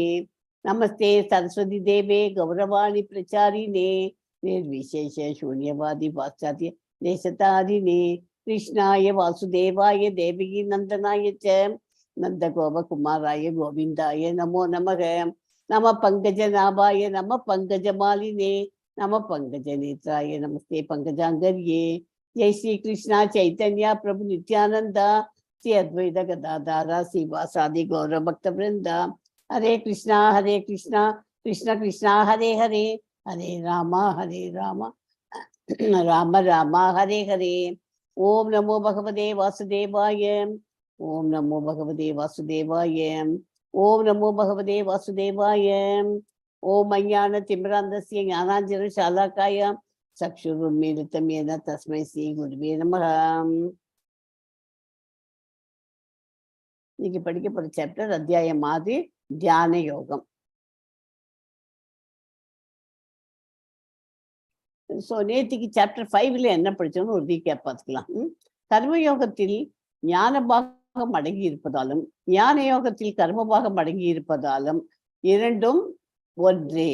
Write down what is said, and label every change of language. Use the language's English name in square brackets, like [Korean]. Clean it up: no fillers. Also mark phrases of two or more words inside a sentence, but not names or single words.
[Sanskrit] नमस्ते सरस्वति देवे गौरवाणि प्रचारिणे निर्विशेष शून्यवादि पाश्चात्य देशतारिणे. कृष्णाय वासुदेवाय देवकी नन्दनाय च नन्द गोपकुमाराय गोविन्दाय नमो नमः. नमः पङ्कज नाभाय नमः पङ्कज मालिने नमः पङ्कज नेत्राय नमस्ते पङ्कजाङ्घ्रये. जय श्री कृष्णा चैतन्य प्रभु नित्यानंद श्री अद्वैत गदाधारा श्रीवासादि गौर भक्त वृंद. हरे कृष्णा कृष्ण कृष्णा हरे हरे, हरे राम राम राम हरे हरे. ओम नमो भगवते वासुदेवाय, ओम नमो भगवते वासुदेवाय, ओम नमो भगवते वासुदेवाय. ओम अज्ञान तिमिरान्धस्य ज्ञानाञ्जन शालाकाय चक्षुरुन्मीलितं येन तस्मै श्री गुरुवे नमः. [Tamil] இன்னைக்கு படிக்க போற சாப்டர் அத்தியாயம் 6 தியான யோகம். நேத்திக்கு சாப்டர் 5ல என்ன படிச்சோம்னு ஒரு ரீகேப் பார்த்துக்கலாம். கர்மயோகத்தில் ஞான பாகம் அடங்கி இருப்பதாலும் ஞான யோகத்தில் கர்ம பாகம் அடங்கி இருப்பதாலும் இரண்டும் ஒன்றே.